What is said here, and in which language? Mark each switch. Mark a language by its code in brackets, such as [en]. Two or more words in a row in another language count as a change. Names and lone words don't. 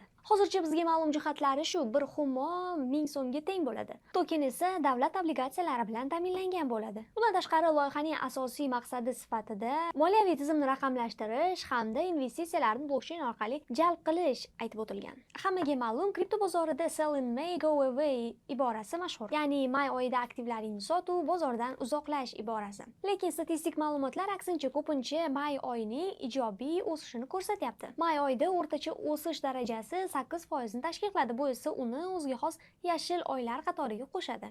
[uz] Hozircha bizga ma'lum jihatlari shu: bir Humo 1000 so'mga teng bo'ladi. Token esa davlat obligatsiyalari bilan ta'minlangan bo'ladi. Bundan tashqari, loyihaning asosiy maqsadi sifatida moliyaviy tizimni raqamlashtirish hamda investitsiyalarni blockchain orqali jalb qilish aytib o'tilgan. Hammaga ma'lum, kripto bozorida [en] sell in May, go away [uz] iborasi mashhur. Ya'ni may oyida aktivlaringni sotuv, bozordan uzoqlash iborasi. Lekin statistik ma'lumotlar aksincha ko'pincha may oyining ijobiy o'sishini ko'rsatyapti. May oyida o'rtacha o'sish darajasi 8% ni tashkil qiladi. Bu esa uni o'ziga xos yashil oylar qatoriga qo'shadi.